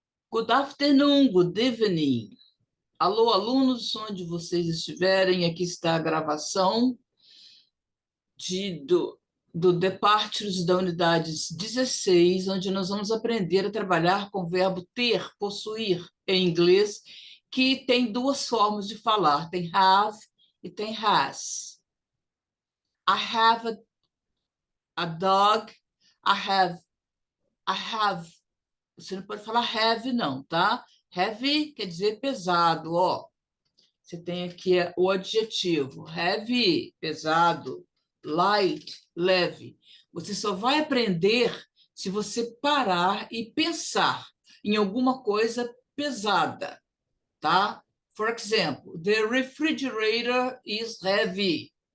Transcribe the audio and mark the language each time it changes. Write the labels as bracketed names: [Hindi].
[English] Good afternoon, good evening. [Portuguese] Alô, alunos, onde vocês estiverem, aqui está a gravação do Departures da unidade 16, onde nós vamos aprender a trabalhar com o verbo ter, possuir, em inglês, que tem duas formas de falar, tem have e tem has. [English] I have a dog, I have. [Portuguese] Você não pode falar heavy, não, tá? Heavy quer dizer pesado, ó. Você tem aqui o adjetivo. Heavy, pesado. Light, leve. Você só vai aprender se você parar e pensar em alguma coisa pesada, tá? [English] For example, the refrigerator is heavy.